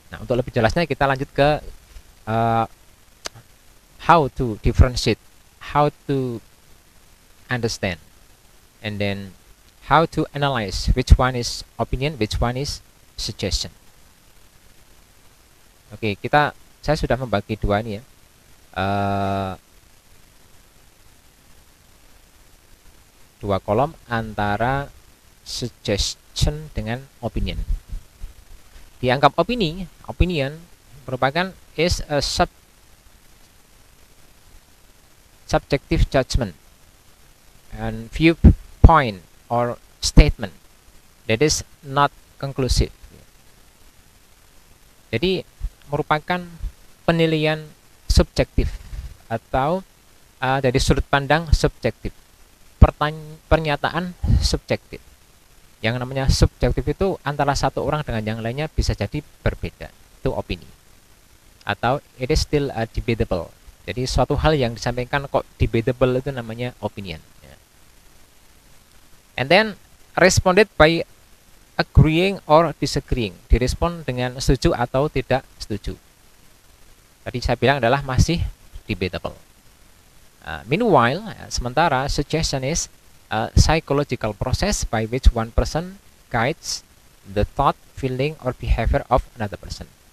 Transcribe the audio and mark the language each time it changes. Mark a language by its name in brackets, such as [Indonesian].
[Indonesian] Nah, untuk lebih jelasnya kita lanjut ke [English] how to differentiate, how to understand, and then how to analyze which one is opinion, which one is suggestion. [Indonesian] Oke, saya sudah membagi dua ini ya. Dua kolom antara suggestion dengan opinion. Dianggap opinion merupakan [English] is a subjective judgment and viewpoint or statement that is not conclusive. [Indonesian] Jadi merupakan penilaian subjektif atau dari sudut pandang subjektif, pernyataan subjektif. Yang namanya subjektif itu antara satu orang dengan yang lainnya bisa jadi berbeda. Itu opini. Atau [English] it is still debatable. [Indonesian] Jadi suatu hal yang disampaikan kok debatable itu namanya opinion. [English] And then responded by agreeing or disagreeing. [Indonesian] Direspon dengan setuju atau tidak setuju. Tadi saya bilang adalah masih debatable. [English] Meanwhile, [Indonesian] sementara [English] suggestion is a psychological process by which one person guides the thought, feeling, or behavior of another person.